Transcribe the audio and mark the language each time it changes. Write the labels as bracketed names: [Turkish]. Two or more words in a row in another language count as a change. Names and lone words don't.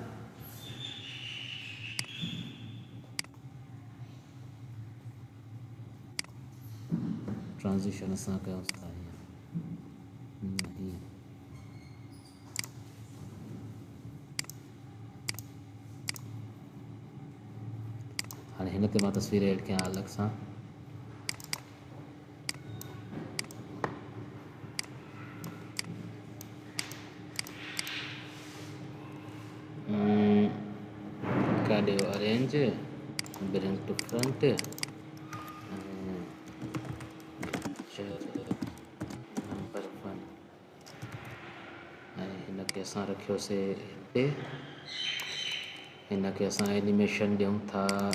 [Sindhi] ट्रांज़िशन असां कयूंसि था हाणे हिन ते मां तस्वीर ऐड कयां अलॻि सां। काॾे अरेंज, [English] bring to front, [Sindhi] नंबर 1, ऐं हिनखे असां रखियोसीं हिते। हिनखे असां एनिमेशन ॾियूं था।